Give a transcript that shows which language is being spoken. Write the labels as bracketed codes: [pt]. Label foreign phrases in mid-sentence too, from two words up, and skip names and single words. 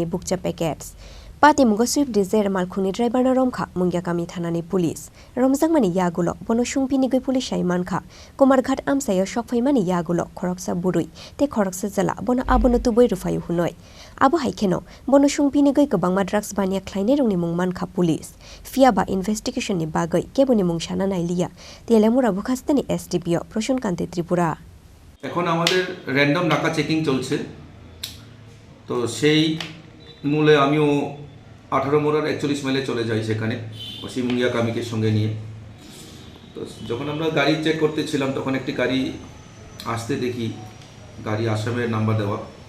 [trp] Bukcha packets Patimungo Swift Dzire Malkhuni driver na Romkha Manjakha Thanani police Romjangmani yagulo bono shungpini goi police Manjakha Komarghat amsayo shokfaimani yagulo khoroksa burui te khoroksa jala bono abono tuboi rufayu hunoi Abo haikeno bono shungpini goi Kwbangma drugs bania khlaine rungni mung Manjakha police Fiaba investigation ni bagoi keboni mung shana nailiya telemura bukhastani SDPO Proshon Kante Tripura [bn] এখন আমাদের র্যান্ডম নাকা চেকিং চলছে তো সেই মূলে আমিও 18 মোড়ার 41 মাইলে চলে যাই সেখানে অসীমুঙ্গিয়া কামিকের সঙ্গে নিয়ে তো যখন আমরা গাড়ি চেক করতেছিলাম তখন একটি গাড়ি আসতে দেখি গাড়ি আসামের নাম্বার দেওয়া